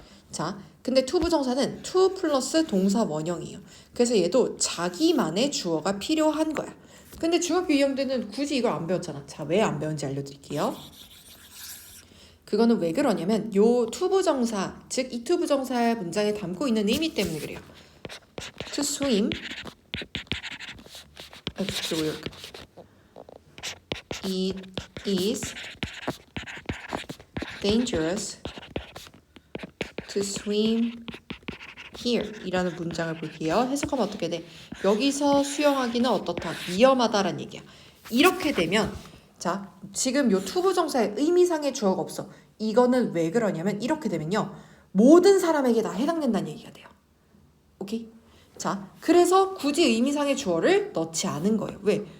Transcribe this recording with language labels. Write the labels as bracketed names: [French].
[Korean] 자, 근데 투부정사는 to 플러스 동사 원형이에요. 그래서 얘도 자기만의 주어가 필요한 거야. 근데 중학교 2학년 때는 굳이 이걸 안 배웠잖아. 자, 왜 안 배운지 알려드릴게요. 그거는 왜 그러냐면 요 투부정사, 즉 이 투부정사의 문장에 담고 있는 의미 때문에 그래요. [English] To swim it is dangerous to swim here [Korean] 이라는 문장을 볼게요. 해석하면 어떻게 돼? 여기서 수영하기는 어떻다? 위험하다라는 얘기야. 이렇게 되면 자, 지금 요 투부정사의 의미상의 주어가 없어. 이거는 왜 그러냐면 이렇게 되면요. 모든 사람에게 다 해당된다는 얘기가 돼요. 오케이? 자, 그래서 굳이 의미상의 주어를 넣지 않은 거예요. 왜?